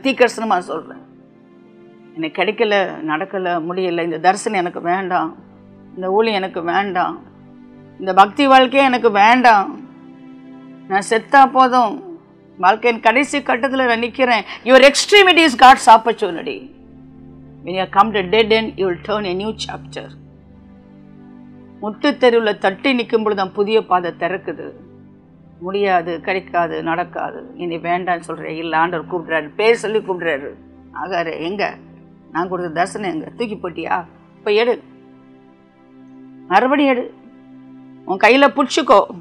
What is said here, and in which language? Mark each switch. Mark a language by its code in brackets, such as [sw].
[ta] தீக்கர்சனமா சொல்றேன், எனக்கு கிடைக்கல, நடக்கல, முடியல, இந்த தரிசனம் எனக்கு வேண்டாம், இந்த ஊழியம் எனக்கு வேண்டாம், இந்த பக்தி வாழ்க்கையே எனக்கு வேண்டாம், நான் செத்தா போதும், வாழ்க்கையின் கடைசி கட்டத்தில் நான் நிற்கிறேன். [en] Your extremity is God's opportunity. when you come to dead end, you will turn a new chapter. [ta] முட்டு தெருவில் தட்டி நிற்கும் பொழுது தான் புதிய பாதை திறக்குது. முடியாது, கிடைக்காது, நடக்காது, இனி வேண்டான்னு சொல்கிறேன். இல்லை, ஆண்டவர் கூப்பிட்றாரு, பேர் சொல்லி கூப்பிட்றாரு. ஆகாரு, எங்க நான் கொடுத்த தரிசனம் எங்க? தூக்கி போட்டியா? இப்போ எடு, மறுபடியும் எடு. உன் கையில் பிடிச்சிக்கோ.